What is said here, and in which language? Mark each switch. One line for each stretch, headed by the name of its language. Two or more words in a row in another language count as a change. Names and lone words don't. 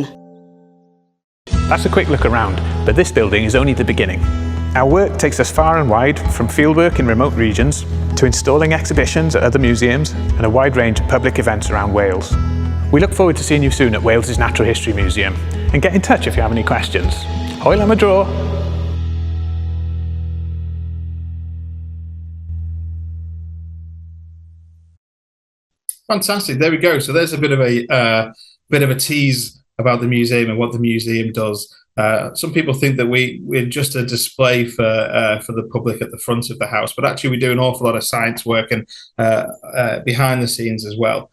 English: That's a quick look around, but this building is only the beginning. Our work takes us far and wide, from fieldwork in remote regions to installing exhibitions at other museums and a wide range of public events around Wales. We look forward to seeing you soon at Wales's Natural History Museum, and get in touch if you have any questions.
Welsh: Hwyl am y dro!
English: Fantastic. There we go. So there's a bit of a tease about the museum and what the museum does. Some people think that we're just a display for the public at the front of the house, but actually we do an awful lot of science work and behind the scenes as well.